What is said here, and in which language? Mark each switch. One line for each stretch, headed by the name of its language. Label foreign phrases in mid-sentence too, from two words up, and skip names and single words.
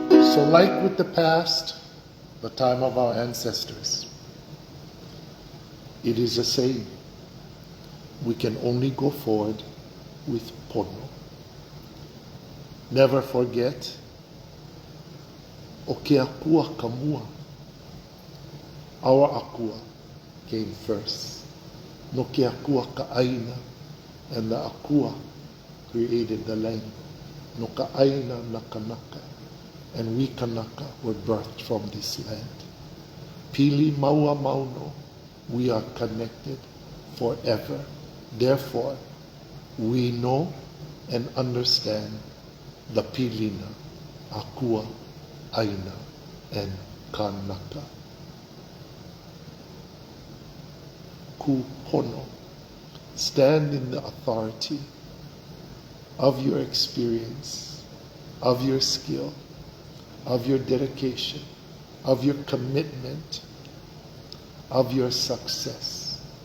English: So like with the past, the time of our ancestors, it is a saying, we can only go forward with pono. Never forget,
Hawaiian: o ke akua ka mua.
English: Our akua came first.
Hawaiian: No ke akua ka aina,
English: and the akua created the land.
Hawaiian: No ka aina na kanaka,
English: and we kanaka were birthed from this land.
Hawaiian: Pili maua mauno,
English: we are connected forever. Therefore, we know and understand the pilina, akua, aina, and kanaka. Kūpoono, stand in the authority of your experience, of your skill, of your dedication, of your commitment, of your success.